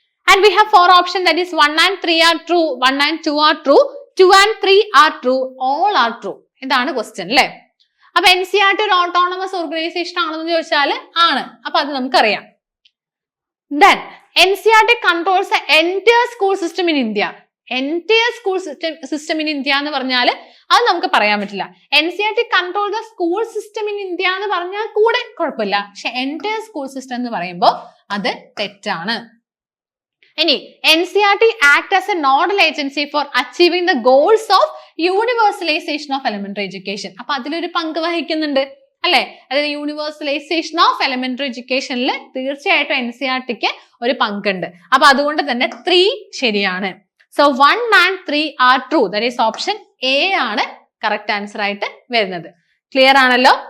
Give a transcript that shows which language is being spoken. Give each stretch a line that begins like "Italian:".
English: And we have 4 options, that is 1 and 3 are true, 1 and 2 are true, 2 and 3 are true, all are true.
Malayalam: ഇതാണ് question അല്ലേ. അപ്പൊ NCERT ഒരു autonomous organisation ആണെന്ന് ചോദിച്ചാൽ ആണ്, അപ്പൊ അത് നമുക്കറിയാം.
English: Then NCERT controls the entire school system in India. Entire school system in India
Malayalam: എന്ന് പറഞ്ഞാൽ അത് നമുക്ക് പറയാൻ പറ്റില്ല.
English: NCERT control the school system in India
Malayalam: എന്ന് പറഞ്ഞാൽ കൂടെ കുഴപ്പമില്ല, പക്ഷെ
English: entire school system
Malayalam: എന്ന് പറയുമ്പോൾ അത് തെറ്റാണ്.
English: ഇനി NCERT act as a nodal agency for achieving the goals of universalization of elementary education.
Malayalam: അപ്പൊ അതിലൊരു പങ്ക് വഹിക്കുന്നുണ്ട് അല്ലെ, അതായത് യൂണിവേഴ്സലൈസേഷൻ ഓഫ് എലിമെന്ററി എഡ്യൂക്കേഷനിൽ തീർച്ചയായിട്ടും NCERTക്ക് ഒരു പങ്കുണ്ട്. അപ്പൊ അതുകൊണ്ട് തന്നെ 3 ശരിയാണ്. So
English: 1 and 3 are true, that is
Malayalam: option A ആണ് കറക്റ്റ് ആൻസർ ആയിട്ട് വരുന്നത്. ക്ലിയർ ആണല്ലോ?